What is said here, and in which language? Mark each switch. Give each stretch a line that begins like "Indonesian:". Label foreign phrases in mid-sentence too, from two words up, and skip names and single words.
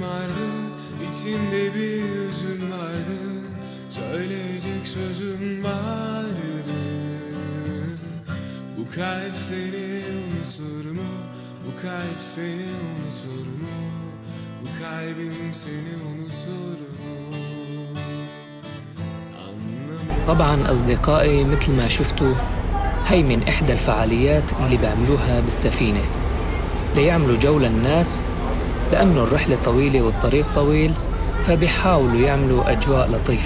Turkish: vardı, içimde bir hüzün vardı, söyleyecek sözüm vardı. Bu kalp seni unutur mu? Bu kalp seni unutur mu? Bu kalbim seni unutur mu?
Arabic: طبعاً أصدقائي، مثل ما شفتوا هي من إحدى الفعاليات اللي بيعملوها بالسفينة ليعملوا جو للناس، لأنه الرحلة طويلة والطريق طويل، فبيحاولوا يعملوا أجواء لطيفة.